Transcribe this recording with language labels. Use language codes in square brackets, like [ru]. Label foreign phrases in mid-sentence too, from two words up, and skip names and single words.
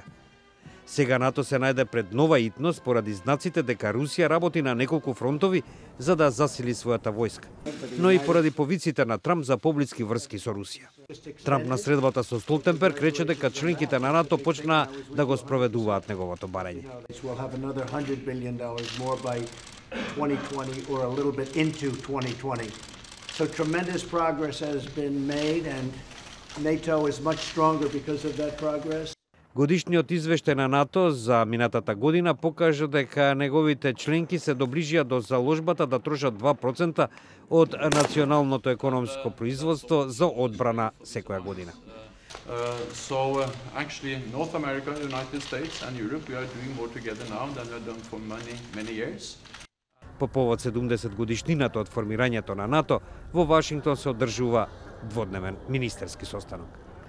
[mk] Сега НАТО се најде пред нова итност поради знаците дека Русија работи на неколку фронтови за да засили својата војска, но и поради повиците на Трамп за поблиски врски со Русија. Трамп на средбата со Столтенберг рече дека членките на НАТО почнаа да го спроведуваат неговото барање. [en] So tremendous progress has been made and NATO is much stronger because of that progress. [mk] Годишниот извештај на НАТО за минатата година покажа дека неговите членки се доближија до заложбата да трошат 2% од националното економско производство за одбрана секоја година. [en] Actually North America, United States and Europe we are doing more together now than we have done for many years. [mk] По повод 70 годишнината од формирањето на НАТО, во Вашингтон се одржува дводневен министерски состанок.